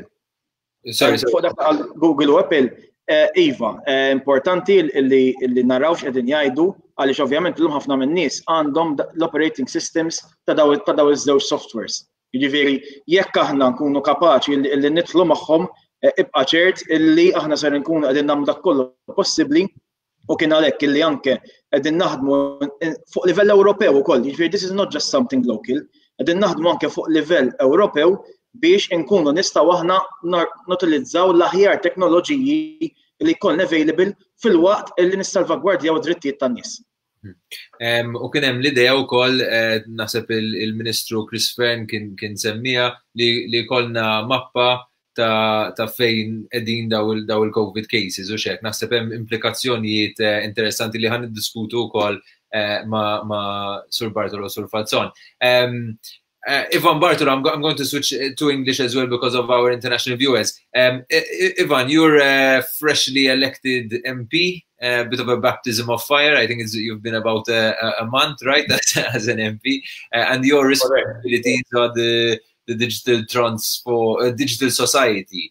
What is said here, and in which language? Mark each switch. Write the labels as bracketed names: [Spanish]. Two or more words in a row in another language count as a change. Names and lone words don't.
[Maltese] Fuq dak qalu Google u Apple, iva, importanti li naraw x'qegħdin jgħidu għaliex ovvjament illum ħafna min-nies għandhom l- [English] operating systems [Maltese] ta' daw iż-żewġ softwares. Jiġifieri jekk aħna nkunu kapaċi li nidħlu magħhom ibqa' ċert illi aħna ser nkunu qegħdin nagħmlu dak kollu possibbli u kien għalhekk illi anke qegħdin naħdmu fuq livell Ewropew ukoll. [English] Jiġifieri this is not just something local. [Maltese] Qegħdin naħdmu anke fuq livell Ewropew biex inkunu nistgħu aħna nutilizzaw l-aħjar teknoloġiji li jkollna available fil-waqt illi nissalvagwardjaw id-drittijiet tan-nies. U kien hemm l-idea wkoll naħseb il-Ministru Christian kien semmiha li jkollna mappa ta' fejn qegħdin daw il- [English] COVID cases [Maltese] u xek. Naħseb hemm implikazzjonijiet interessanti li ħan niddiskutu wkoll ma' Sur Bartolo, Sur Falzon. Ivan Bartolo, [English] I'm going to switch to English as well because of our international viewers. Ivan, you're a freshly elected MP, a bit of a baptism of fire. I think you've been about a month, right, as an MP, and your responsibilities are the digital digital society.